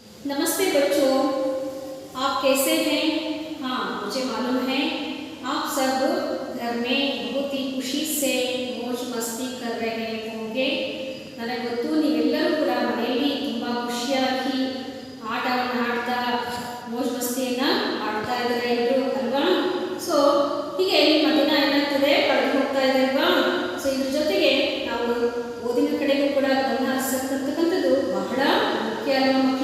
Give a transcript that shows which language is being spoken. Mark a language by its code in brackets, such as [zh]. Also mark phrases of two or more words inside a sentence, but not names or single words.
[hi] नमस्ते बच्चों, आप कैसे हैं? हाँ, मुझे मालूम है आप सब घर में बहुत ही खुशी से मौज मस्ती कर रहे होंगे। [kn] ನನಗೆ ಗೊತ್ತು ನೀವೆಲ್ಲರೂ ಕೂಡ ಮನೆಯಲ್ಲಿ ತುಂಬ ಖುಷಿಯಾಗಿ ಆಟವನ್ನು ಆಡ್ತಾ ಮौज ಮಸ್ತಿಯನ್ನು ಮಾಡ್ತಾ ಇದ್ದಾರೆ ಎಲ್ಲರೂ ಅಲ್ವಾ? ಸೊ ಹೀಗೆ ನಿಮ್ಮ ದಿನ ಏನಾಗ್ತದೆ ಕಳೆದು ಹೋಗ್ತಾ ಇದೆ ಅಲ್ವಾ? ಸೊ ಇದ್ರ ಜೊತೆಗೆ ನಾವು ಓದಿನ ಕಡೆಗೂ ಕೂಡ ಗಮನ ಹರಿಸತಕ್ಕಂಥದ್ದು ಬಹಳ ಮುಖ್ಯ ಅಲ್ವಾ ಮಕ್ಕಳ?